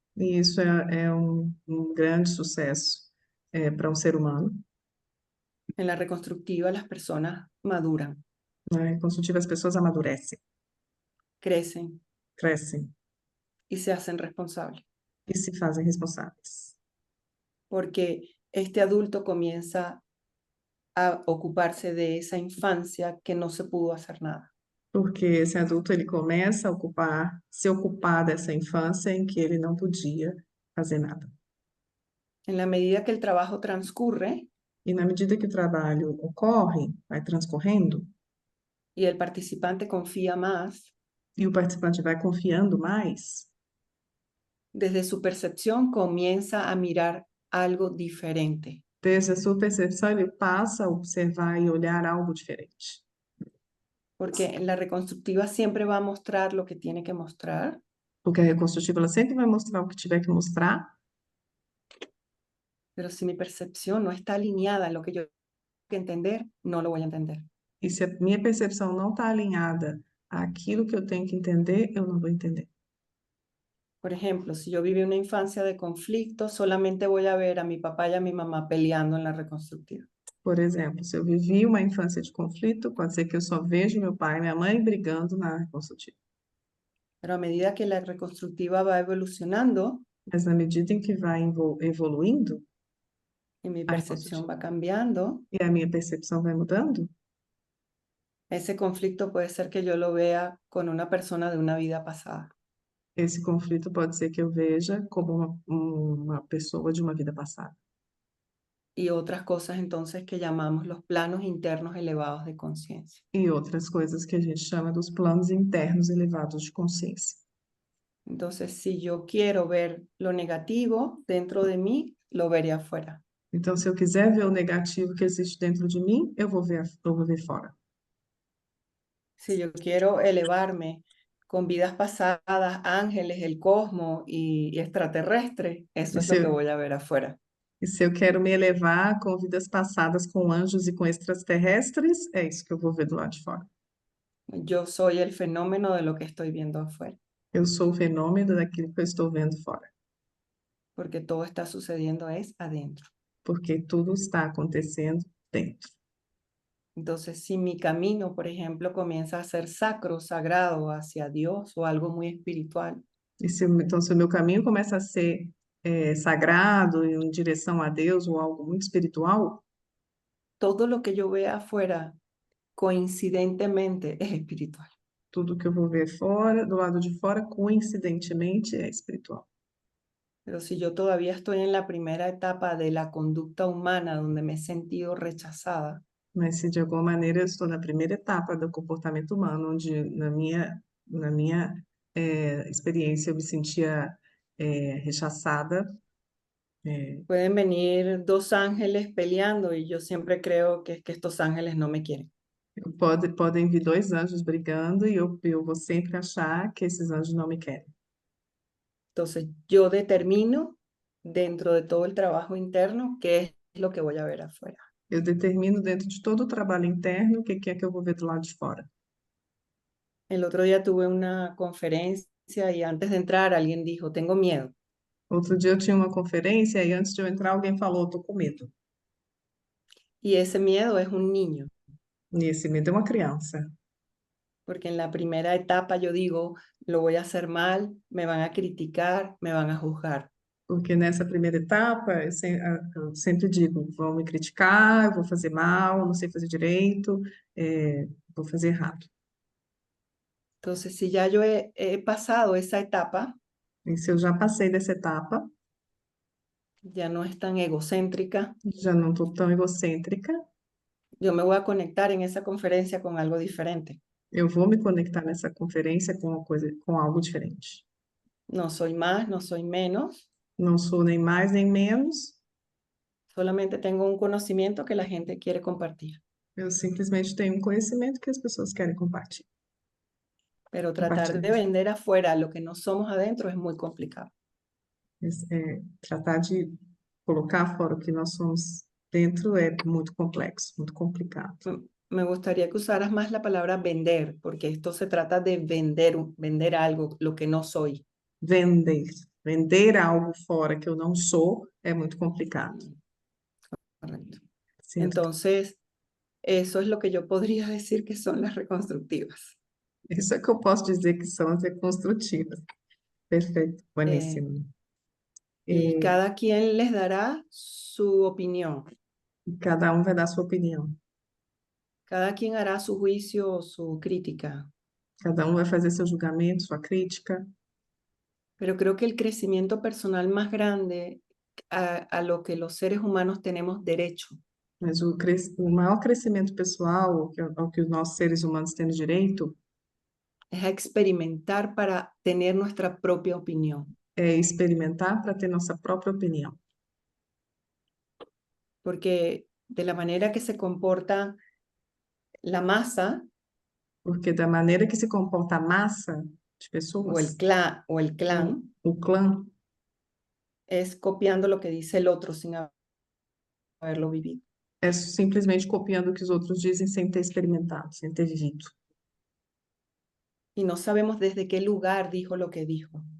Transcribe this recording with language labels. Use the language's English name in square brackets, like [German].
[Portuguese] E isso é um grande sucesso para um ser humano. [Spanish] En la reconstructiva las personas maduran, [Portuguese] Na reconstrutiva, as pessoas amadurecem, [Spanish] crecen [Portuguese] crescem [Spanish] y se hacen responsables, [Portuguese] e se fazem responsáveis. [Spanish] porque este adulto comienza a ocuparse de esa infancia que no se pudo hacer nada. [Portuguese] Porque esse adulto ele começa a se ocupar dessa infância em que ele não podia fazer nada. [Spanish] En la medida que el trabajo transcurre [Portuguese] E na medida que o trabalho ocorre, vai transcorrendo, [Spanish] y el participante confía más, [Portuguese] e o participante vai confiando mais, [Spanish] desde su percepción comienza a mirar algo diferente. [Portuguese] desde a sua percepção, ele passa a observar e olhar algo diferente. [Spanish] Porque en la reconstructiva siempre va a mostrar lo que tiene que mostrar, [Portuguese] Porque a reconstrutiva ela sempre vai mostrar o que tiver que mostrar, [Spanish] pero si mi percepción no está alineada en lo que yo tengo que entender, no lo voy a entender. [Portuguese] E se a minha percepção não está alinhada àquilo que eu tenho que entender, eu não vou entender. [Spanish] Por ejemplo, si yo viví una infancia de conflicto, solamente voy a ver a mi papá y a mi mamá peleando en la reconstructiva. [Portuguese] Por exemplo, se eu vivi uma infância de conflito, pode ser que eu só veja meu pai e minha mãe brigando na reconstrutiva. [Spanish] Pero a medida que la reconstructiva va evolucionando [Portuguese] Mas na medida em que vai evoluindo, [Spanish] y mi [Portuguese] a [Spanish] percepción [Portuguese] reconstrutiva, [Spanish] va cambiando, [Portuguese] e a minha percepção vai mudando, [Spanish] ese conflicto puede ser que yo lo vea con una persona de una vida pasada. [Portuguese] esse conflito pode ser que eu veja como uma pessoa de uma vida passada. [Spanish] Y otras cosas entonces que llamamos los planos internos elevados de conciencia. [Portuguese] E outras coisas que a gente chama dos planos internos elevados de consciência. [Spanish] Entonces, si yo quiero ver lo negativo dentro de mí, lo veré afuera. [Portuguese] Então, se eu quiser ver o negativo que existe dentro de mim, eu vou ver fora. [Spanish] Si yo quiero elevarme con vidas pasadas, ángeles, el cosmos y extraterrestres, eso [Portuguese] E [Spanish] es [Portuguese] se [Spanish] lo que [Portuguese] eu, [Spanish] voy a ver afuera. [Portuguese] e se eu quero me elevar com vidas passadas, com anjos e com extraterrestres, é isso que eu vou ver do lado de fora. [Spanish] Yo soy el fenómeno de lo que estoy viendo afuera, [Portuguese] Eu sou o fenômeno daquilo que eu estou vendo fora, [Spanish] porque todo está sucediendo es adentro. [Portuguese] porque tudo está acontecendo dentro. [Spanish] Entonces, si mi camino, por ejemplo, comienza a ser sacro, sagrado hacia Dios o algo muy espiritual, [Portuguese] Então, se o meu caminho começa a ser sagrado, em direção a Deus ou algo muito espiritual, [Spanish] todo lo que yo vea afuera coincidentemente es espiritual. [Portuguese] tudo que eu vou ver fora, do lado de fora, coincidentemente, é espiritual. [Spanish] Pero si yo todavía estoy en la primera etapa de la conducta humana donde me he sentido rechazada, [Portuguese] Mas se de alguma maneira eu estou na primeira etapa do comportamento humano, onde na minha experiência eu me sentia rechaçada, [Spanish] pueden venir dos ángeles peleando y yo siempre creo que es que estos ángeles no me quieren. [Portuguese] podem vir dois anjos brigando e eu vou sempre achar que esses anjos não me querem. [Spanish] Entonces yo determino dentro de todo el trabajo interno qué es lo que voy a ver afuera. [Portuguese] Eu determino dentro de todo o trabalho interno o que é que eu vou ver do lado de fora. [Spanish] El otro día tuve una conferencia y antes de entrar alguien dijo, tengo miedo. [Portuguese] Outro dia eu tinha uma conferência e antes de eu entrar alguém falou, estou com medo. [Spanish] Y ese miedo es un niño, [Portuguese] E esse medo é uma criança. [Spanish] porque en la primera etapa yo digo, lo voy a hacer mal, me van a criticar, me van a juzgar. [Portuguese] Porque nessa primeira etapa, eu sempre digo, vão me criticar, eu vou fazer mal, não sei fazer direito, vou fazer errado. [Spanish] Entonces, si ya yo he pasado esa etapa, [Portuguese] E se eu já passei dessa etapa, [Spanish] ya no es tan egocéntrica, [Portuguese] já não estou tão egocêntrica, [Spanish] yo me voy a conectar en esa conferencia con algo diferente. [Portuguese] eu vou me conectar nessa conferência com uma coisa, com algo diferente. [Spanish] No soy más, no soy menos, [Portuguese] Não sou nem mais nem menos, [Spanish] solamente tengo un conocimiento que la gente quiere compartir. [Portuguese] eu simplesmente tenho um conhecimento que as pessoas querem compartilhar. [Spanish] Pero tratar de vender afuera lo que no somos adentro es muy complicado. [Portuguese] Tratar de colocar fora o que nós somos dentro é muito complexo, muito complicado. [Spanish] Me gustaría que usaras más la palabra vender, porque esto se trata de vender algo, lo que no soy. [Portuguese] Vender algo fora que eu não sou é muito complicado. [Spanish] Correcto. [Portuguese] Certo? [Spanish] Entonces, eso es lo que yo podría decir que son las reconstructivas. [Portuguese] Isso é que eu posso dizer que são as reconstrutivas. Perfeito, [Spanish] bueníssimo. Y cada quien les dará su opinión. [Portuguese] Cada um vai dar sua opinião. [Spanish] Cada quien hará su juicio o su crítica. [Portuguese] Cada um vai fazer seu julgamento, sua crítica. [Spanish] Pero creo que el crecimiento personal más grande a lo que los seres humanos tenemos derecho [Portuguese] Mas o maior crescimento pessoal ao que os nossos seres humanos têm direito [Spanish] es a experimentar para tener nuestra propia opinión. [Portuguese] é experimentar para ter nossa própria opinião. [Spanish] Porque de la manera que se comporta la masa [Portuguese] Porque da maneira que se comporta a massa de pessoas, [Spanish] o el clan [Portuguese] o clã, [Spanish] es copiando lo que dice el otro sin haberlo vivido. [Portuguese] é simplesmente copiando o que os outros dizem sem ter experimentado, sem ter vivido. [Spanish] Y no sabemos desde qué lugar dijo lo que dijo.